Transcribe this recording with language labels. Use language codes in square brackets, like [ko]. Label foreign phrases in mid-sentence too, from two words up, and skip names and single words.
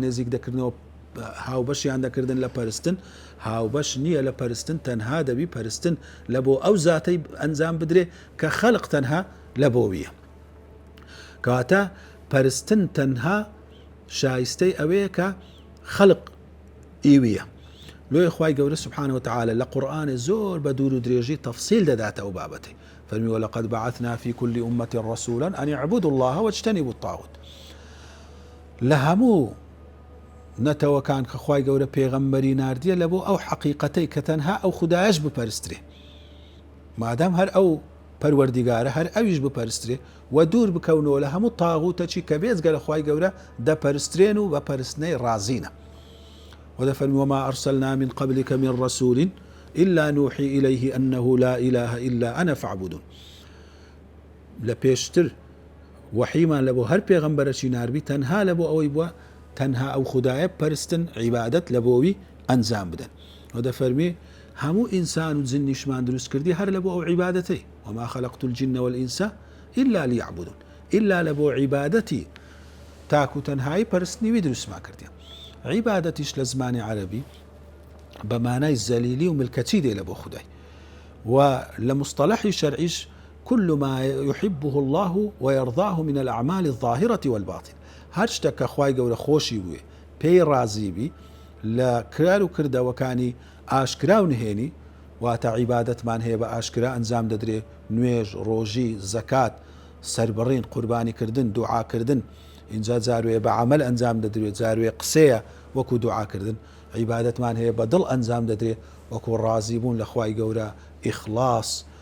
[ckb] نێزیک دەکردنەوە هاوبەشیان دەکردن لە پەرستن هاوبەش نییە لە پەرستن تەنها دەبی پەرستن لە بۆ ئەو زاتەی ئەنجام بدرێ کە خەڵق تەنها لە بۆویە کەواتە پەرستن تەنها شایستەی ئەوەیە کە خەڵق ئیویە لۆی خوای گەورە [ar] سبحانه وتعالى [ckb] لە قورئانێ زۆر بە دوور و درێژی تەفسیل دەداتە ئەو بابەتەی فەرمی [ar] وەلەقەد بەعەثنا في كل أمة رسولا أن اعبدوا الله واجتنبوا الطاغوت [ckb] لە هەموو نەتەوەکان کە خوای گەورە پێغەمبەری ناردیە لە بۆ ئەو حەقیقەتەی کە تەنها ئەو خودایەش بپەرسترێ مادام هەر ئەو پەروەردیگارە هەر ئەویش بپەرسترێ و دوور بکەونەوە لە هەموو تاغوتەچی کە بێجگە لە خوای گەورە دەپەرسترێن و بە پەرستنەی ڕازینە ودەفەرمی [ar] وما أرسلنا من قبلك من رسول إلا نوحي إليه أنه لا إله إلا أنا فاعبدون [ckb] لە پێشتر وحیمان لە بۆ هەر پێغەمبەرەکی ناربی تەنها لە بۆ ئەوەی بووە تەنها ئەو خودایە پەرستن عیبادەت لە بۆوی ئەنجام بدەن و دەفەرمێ هەموو ئینسان و جنیشمان دروست کردی هەر لە بۆ ئەو عیبادەتەی [ar] وما خلقت الجن والإنس إلا ليعبدون [ckb] إلا لە بۆ عیبادەتی تاکو تەنهایی پەرستنیوی دروستمان کردیان عیبادەتیش لە زمانی عەرەبی بە مانای زەلیلی و ملکەتی دێ لە بۆ خودای و لە مصطلحی شەرعیش [ar] كل ما يحبه الله ويرضاه من الأعمال الظاهرة والباطنة [ckb] هەر شتێک کە خوای گەورە خۆشی بوێ پێی ڕازی بی لە کرار و کردەوەکانی ئاشکرا و نهێنی واتە عیبادەتمان هەیە بە ئاشکرا ئەنجام دەدرێ نوێژ ڕۆژی زەکات سەربڕین قوربانی کردن دوعاکردن اینجا جاروێ بە عەمەل ئەنجام دەدرێت جاروێ قسەیە وەکو دوعاکردن عیبادەتمان هەیە بە دڵ ئەنجام دەدرێت وەکو ڕازی بوون لە خوای گەورە ئیخلاص